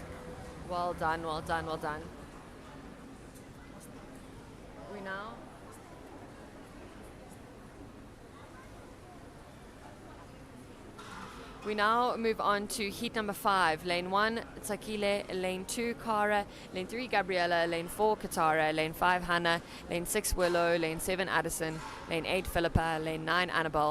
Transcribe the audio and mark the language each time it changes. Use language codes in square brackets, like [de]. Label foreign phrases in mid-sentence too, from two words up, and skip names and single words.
[en] Well done, well done, well done. We now move on to heat number 5. Lane 1, Takile. Lane 2, Cara. Lane 3, Gabriella. Lane 4, Katara. Lane 5, Hannah. Lane 6, Willow. Lane 7, Addison. Lane 8, Philippa. Lane 9, Annabelle.